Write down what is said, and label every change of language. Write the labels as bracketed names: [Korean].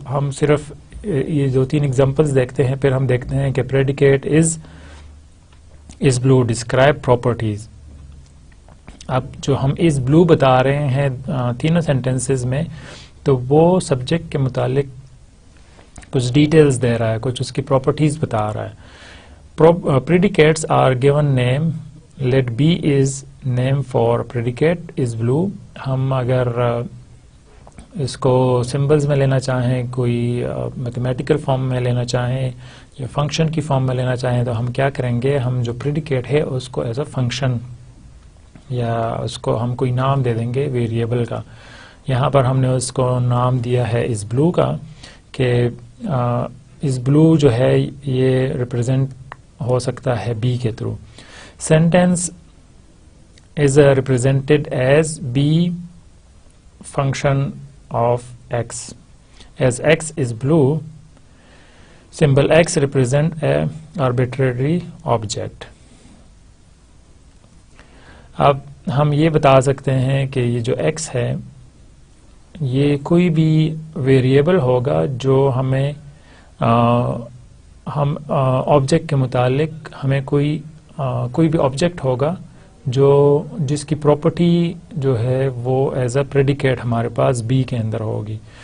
[Urdu] ہم صرف یہ 2-3 ایگزامپلس دیکھتے ہیں, پھر ہم دیکھتے ہیں کہ پریڈیکیٹ از بلو ڈسکرائب پراپرٹیز. اب جو ہم از بلو بتا رہے ہیں تینوں سینٹینسز میں, تو وہ سبجیکٹ کے متعلق کچھ ڈیٹیلز دے رہا ہے, کچھ اس کی پراپرٹیز بتا رہا ہے. [English] Predicates are given name. Let B is name for predicate is blue. [Urdu] ہم اگر اس کو سمبلز میں لینا چاہیں, کوئی میتھمیٹیکل فارم میں لینا چاہیں یا فنکشن کی فارم میں لینا چاہیں, تو ہم کیا کریں گے, ہم جو پریڈیکیٹ ہے اس کو [English] as a function [Urdu] یا اس کو ہم کوئی نام دے دیں گے ویریبل کا. یہاں پر ہم نے اس کو نام دیا ہے از بلو کا, کہ از بلو جو ہے یہ ریپرزینٹ ہو سکتا ہے بی کے through. [English] Sentence is represented as B function of X. As X is blue, symbol x represent a arbitrary object. [Urdu] اب ہم یہ بتا سکتے ہیں کہ یہ جو x ہے یہ کوئی بھی ویریبل ہوگا جو ہمیں ہم آبجیکٹ کے متعلق ہمیں کوئی بھی آبجیکٹ ہوگا جس کی پراپرٹی جو ہے وہ ایز اے پریڈیکیٹ ہمارے پاس بی کے اندر ہوگی.